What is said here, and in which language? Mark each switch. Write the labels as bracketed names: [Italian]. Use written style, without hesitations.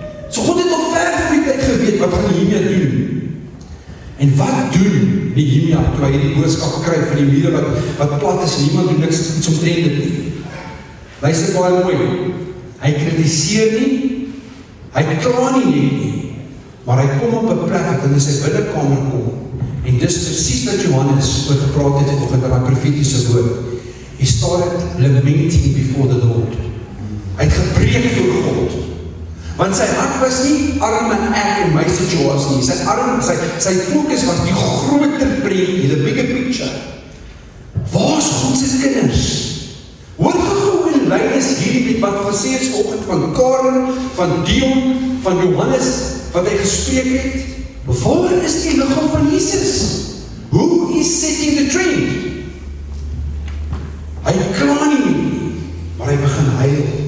[Afrikaans] So God het al ver voor die tyd geweet, wat gaan Nehemia doen? En wat doen Nehemia, toe hy die boodskap kry van die mure wat plat is, en niemand doen niks iets omtrent dit nie. Luister baie mooi, hy kritiseer nie, hy kla nie net nie, maar hy kom op 'n plek wat in sy binnekamer kom, en dis presies wat Johannes oor gepraat het vanoggend in daai profetiese woord. [English] He started lamenting before the Lord. [Afrikaans] Hy het gepreek voor God, want sy hart was nie arme ek en my situasie nie, sy fokus was die groter prentjie, [English] the bigger picture. [Afrikaans] Waar is God se kinders? Hoor gou in lynens hierdie wat gesê is vanoggend van Karen, van Dion, van Johannes, wat hy gespreek het. Waar is die liggaam van Jesus? [English] Who is setting the trend? [Afrikaans] Hy kla nie, maar hy begin huil.